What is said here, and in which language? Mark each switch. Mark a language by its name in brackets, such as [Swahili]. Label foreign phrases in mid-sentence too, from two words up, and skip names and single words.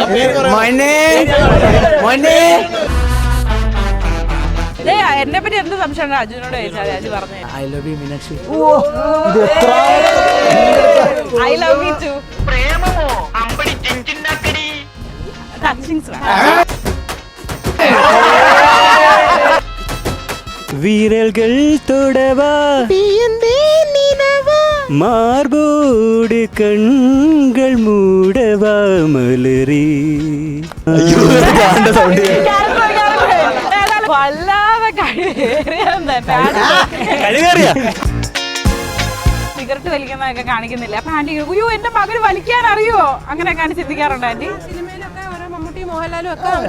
[Malayalam] എന്നെ പറ്റി എന്ത് സംശയമാണ് അർജുനോട് ചോദിച്ചാൽ അജു പറഞ്ഞു [English] I love you മീനാക്ഷി. I love you too. [Malayalam] ടച്ചിങ്സ് [Tamil] வீரல்கள் தொடவா மார்போடு கண்கள் மூடவா மலரி. [Malayalam] വല്ലാതെ സിഗരറ്റ് വലിക്കുന്നതൊക്കെ കാണിക്കുന്നില്ല. അപ്പൊ ആന്റി അയ്യോ എന്റെ മകന് വലിക്കാൻ അറിയോ അങ്ങനെയൊക്കെയാണ് ചിന്തിക്കാറുണ്ട് ആന്റി. മമ്മൂട്ടി മോഹൻലാലും ഒക്കെ